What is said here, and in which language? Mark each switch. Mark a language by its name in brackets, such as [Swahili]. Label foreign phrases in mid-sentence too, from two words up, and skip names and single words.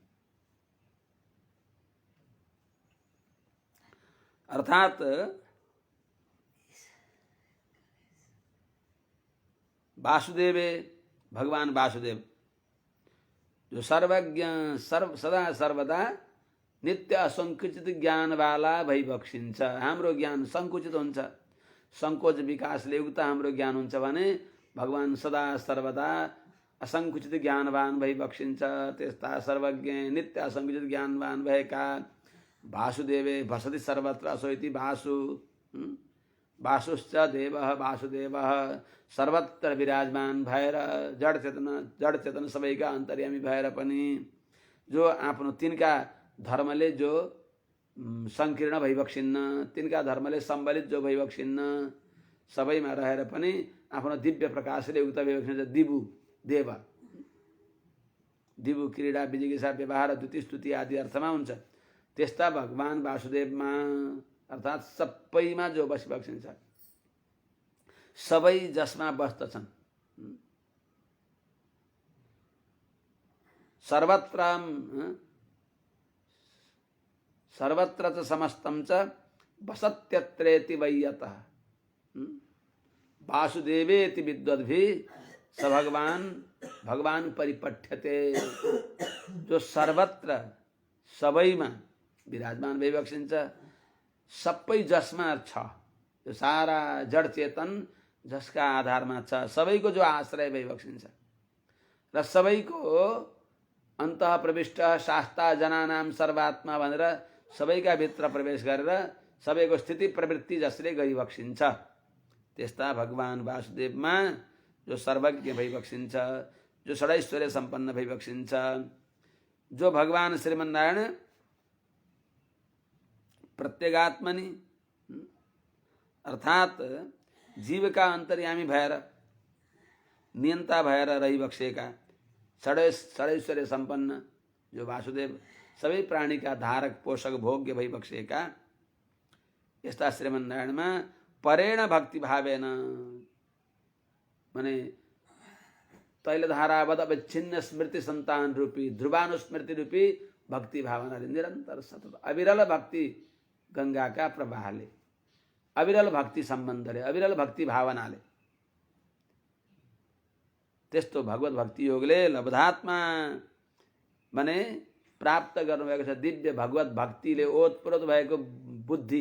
[Nepali] अर्थात वासुदेवे भगवान वासुदेव जो सर्वज्ञ सदा सर्वदा नित्य असंकुचित ज्ञान वाला भइबक्सिन्छ। हाम्रो ज्ञान संकुचित हुन्छ, संकोच विकासले युक्त हाम्रो ज्ञान हुन्छ भने भगवान सदा सर्वदा असंकुचित ज्ञानवान भइबक्सिन्छ। त्यस्ता सर्वज्ञ नित्य असंकुचित ज्ञानवान भएका [Sanskrit] वासुदेवे भसति सर्वत्र असो इति वासु वासुश्च देवः वासुदेवः [Nepali] सर्वत्र विराजमान भएर जड चेतन सबैका अन्तर्यामी भएर पनि जो आफ्नो तिनका धर्मले जो संकीर्ण भइबक्सिन्न, तिनका धर्मले सम्बलित जो भइबक्सिन्न, सबैमा रहेर पनि आफ्नो दिव्य प्रकाशले युक्त भइबक्सिन्छ। [Sanskrit] दिवु देव, दिवु क्रीडा विजिगिषा व्यवहार द्युति स्तुति [Nepali] आदि अर्थमा हुन्छ। त्यस्ता भगवान वासुदेवमा अर्थात सबैमा जो बसिबक्सिन्छ, सबै जसमा बस्दछन्, [Sanskrit] सर्वत्र च समस्तं च वसत्यत्रेति वै यतः वासुदेवेति विद्वद्भिः स भगवान परिपठ्यते। [Nepali] जो सर्वत्र सबैमा विराजमान भइबक्सिन्छ, सबै जसमा छ, यो सारा जड चेतन जसका आधारमा छ, सबैको जो आश्रय भइबक्सिन्छ र सबैको अन्तः प्रविष्ट [Sanskrit] शास्ता जनानाम सर्वात्मा [Nepali] भनेर सबैका भित्र प्रवेश गरेर सबैको स्थिति प्रवृत्ति जसले गरिबक्सिन्छ, त्यस्ता भगवान वासुदेवमा जो सर्वज्ञ भइबक्सिन्छ, जो षडैश्वर्य सम्पन्न भइबक्सिन्छ, जो भगवान श्रीमन्नारायण प्रत्यगात्मनि अर्थात जीव का अंतर्यामी भएर नियंता भएर रहिबक्सेका षडैश्वर्य संपन्न जो वासुदेव सबै प्राणी का धारक पोषक भोग्य भइबक्सेका यस्ता श्रीमन्नारायणमा [Sanskrit] परेण भक्ति भावेन [Nepali] माने तैलधारावद अविच्छिन्न स्मृति संतान रूपी ध्रुवानुस्मृति रूपी भक्ति भावनाले निरन्तर सतत अविरल भक्ति गंगा का प्रवाहले अविरल भक्ति सम्बन्धले अविरल भक्ति भावनाले त्यस्तो भगवत भक्ति योगले लब्धात्मा माने प्राप्त गर्नुभएको छ दिव्य भगवत भक्तिले ओतप्रोत भएको बुद्धि